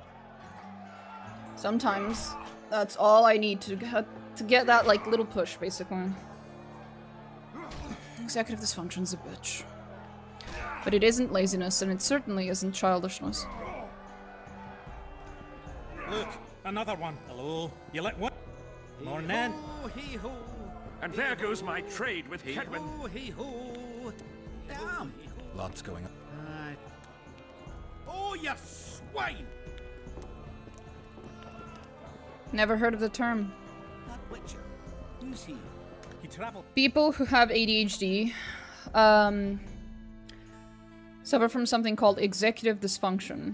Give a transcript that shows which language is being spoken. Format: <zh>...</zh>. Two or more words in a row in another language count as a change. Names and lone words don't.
<en>Sometimes that's all I need to get that, like, little push, basically. Executive dysfunction's a bitch. But it isn't laziness, and it certainly isn't childishness. Look, another one. Hello. You let one. Morning. Hee-ho. And there goes my trade with Kedwin. Hee-ho. Damn. Lots going on. Right. Oh, you swine! Never heard of the term. That witcher. Who's he? He traveled. People who have ADHD suffer from something called executive dysfunction.</en>